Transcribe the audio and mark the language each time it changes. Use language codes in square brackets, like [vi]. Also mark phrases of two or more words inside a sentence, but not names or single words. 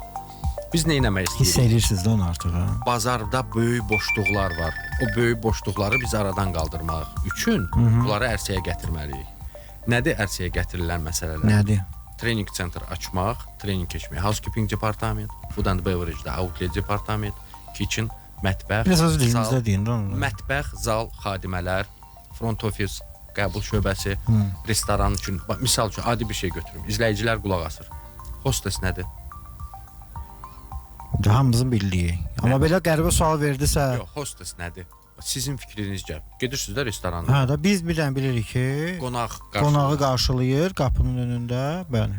[az] Biz nə etmək istəyirik? Hiss edirsiniz də onu artıq ha. Bazarda böyük boşluqlar var. O böyük boşluqları biz aradan qaldırmaq üçün bunları ərsəyə gətirməliyik. Nədir ərsəyə gətirilən məsələlər? Nədir? Trening sentr açmaq, trening keçmək, [en] housekeeping departament, food and beverage- [az] də [en] outlet departament, [az] kitchen, mətbəx, Biraz öz dilimizdə deyin də onu. mətbəx, zal, xadimələr, [en] front office, [az] qəbul şöbəsi, restoran üçün, misal üçün adi bir şey götürüm. İzləyicilər qulaq asır. Hostes nədir? Hamımızın bildiyi. Amma belə qəribə sual verdisə, Yox, hostes nədir? Sizin fikrinizcə. Gedirsiniz də restoranda. hə də biz bilən bilirik ki, qonağı qarşılayır qapının önündə, bəli.